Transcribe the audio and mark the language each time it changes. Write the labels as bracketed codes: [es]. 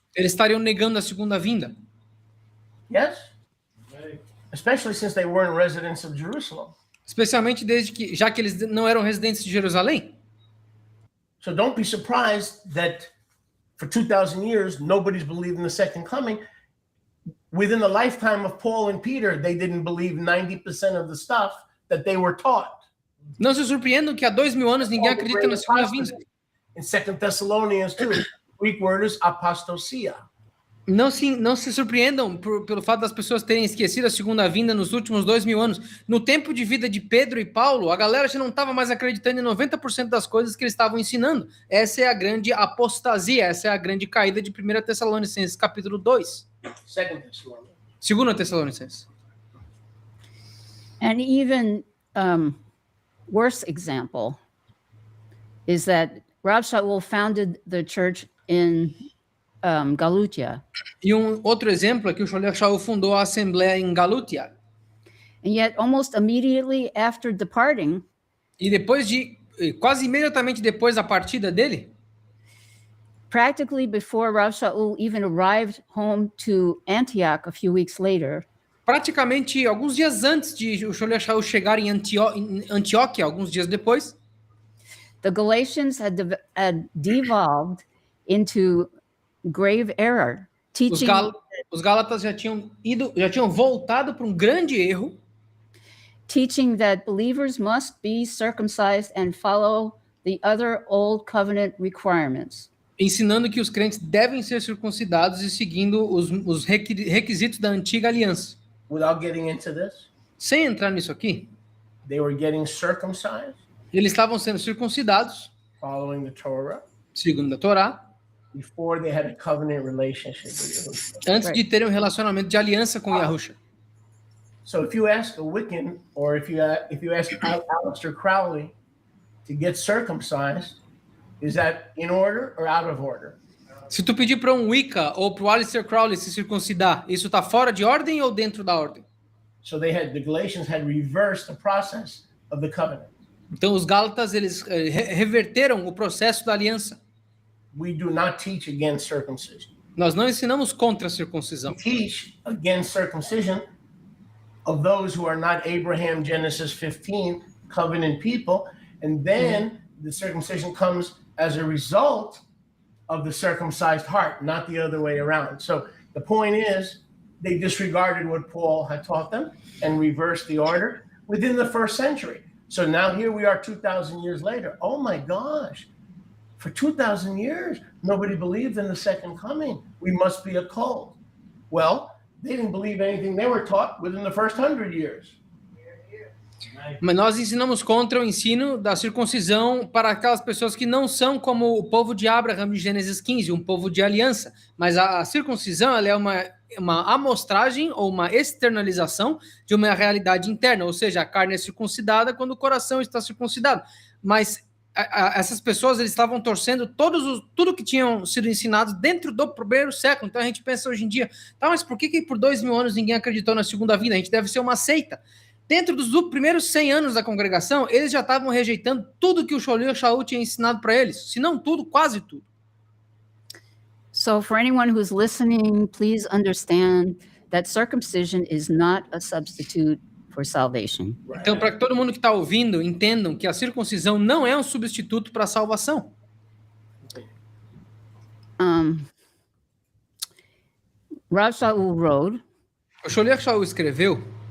[pt] eles estariam negando a segunda vinda? [en] Yes? Especially since they weren't residents of Jerusalem. [pt] Especialmente já que eles não eram residentes de Jerusalém. [en] So don't be surprised that for 2,000 years, nobody's believed in the second coming. Within the lifetime of Paul and Peter, they didn't believe 90% of the stuff that they were taught. [pt] Não se surpreendam que há 2000 anos ninguém acredita na segunda vinda. [en] In 2 Thessalonians 2, Greek word is apostasia. [pt] Não se surpreendam pelo fato das pessoas terem esquecido a segunda vinda nos últimos 2000 anos. No tempo de vida de Pedro e Paulo, a galera já não estava mais acreditando em 90% das coisas que eles estavam ensinando. Essa é a grande apostasia, essa é a grande caída de 1 Tessalonicenses, capítulo 2. 2 Tessalonicenses. [en] And even worse example is that Rav Shaul founded the church in Galutia. [pt] E outro exemplo é que o Shlomo Shaul fundou a Assembleia em Galutia. [en] And yet almost immediately after departing, [pt] E quase imediatamente depois da partida dele, [en] practically before Rav Shaul even arrived home to Antioch a few weeks later, [pt] praticamente alguns dias antes de o Shlomo Shaul chegar em Antioquia, alguns dias depois, [en] the Galatians had devolved into grave error, teaching [pt] os Gálatas já tinham voltado para um grande erro, [en] teaching that believers must be circumcised and follow the other old covenant requirements. [pt] ensinando que os crentes devem ser circuncidados e seguindo os requisitos da antiga aliança. [en] Without getting into this, [pt] Sem entrar nisso aqui, [en] they were getting circumcised, [pt] eles estavam sendo circuncidados, [en] following the Torah, [pt] segundo a Torá, [en] before they had a covenant relationship with Yahushua. [pt] antes de terem um relacionamento de aliança com Yahusha. [en] So if you ask a Wiccan, or if you ask Aleister Crowley to get circumcised, is that in order or out of order? [pt] Se tu pedir para um Wicca ou para o Aleister Crowley se circuncidar, isso está fora de ordem ou dentro da ordem? [en] So the Galatians had reversed the process of the covenant. [pt] Então os Gálatas eles reverteram o processo da aliança. [en] We do not teach against circumcision. [pt] Nós não ensinamos contra a circuncisão. [en] We teach against circumcision of those who are not Abraham, Genesis 15, covenant people, and then the circumcision comes as a result of the circumcised heart, not the other way around. So the point is, they disregarded what Paul had taught them and reversed the order within the first century. So now here we are 2,000 years later. Oh my gosh, for 2,000 years, nobody believed in the second coming. We must be a cult. Well, they didn't believe anything they were taught within the first 100 years. [pt] Mas nós ensinamos contra o ensino da circuncisão para aquelas pessoas que não são como o povo de Abraão de Gênesis 15, um povo de aliança. Mas a circuncisão ela é uma amostragem ou uma externalização de uma realidade interna, ou seja, a carne é circuncidada quando o coração está circuncidado. mas essas pessoas eles estavam torcendo tudo que tinham sido ensinado dentro do primeiro século. Então a gente pensa hoje em dia, tá, mas por que por 2000 anos ninguém acreditou na segunda vinda? A gente deve ser uma seita. Dentro dos primeiros 100 anos da congregação, eles já estavam rejeitando tudo que o Sholir Shaul tinha ensinado para eles, se não tudo, quase tudo. [en] So for anyone who's listening, please understand that circumcision is not a substitute for salvation. [pt] Então, para que todo mundo que está ouvindo entendam que a circuncisão não é um substituto para a salvação. [en] Rav Shaul wrote, [pt] O Sholir Shaul escreveu: